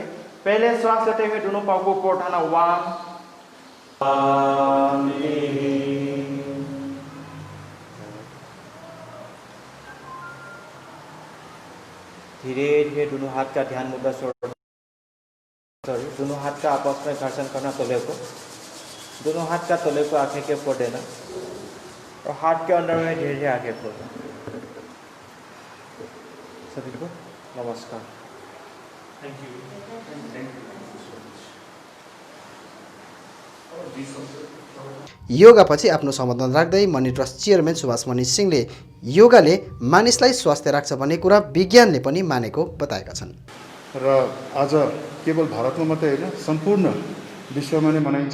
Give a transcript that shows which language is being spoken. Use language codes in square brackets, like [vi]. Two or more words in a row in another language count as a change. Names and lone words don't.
[hi] पहले श्वास लेते हुए दोनों पाँव को ऊपर उठाना, 1, धीरे धीरे दोनों हाथ का ध्यान मुद्रा दोनों हाथ का आपस में घर्षण करना, तले को, दोनों हाथ का तले को आंखें के ऊपर देना और हाथ के अंदर में धीरे धीरे आगे खोलना। सभी को नमस्कार, [en] thank you. [ne] योगापछि आफ्नो सम्बोधन राख्दै मनी ट्रस्ट चेयरम्यान सुभाष मणि सिंहले योगाले मानिसलाई स्वस्थ राख्छ भन्ने कुरा विज्ञानले पनि मानेको बताएका छन्। र आज केवल भारतमा मात्रै होइन, सम्पूर्ण विश्वमा नै मनाइन्छ।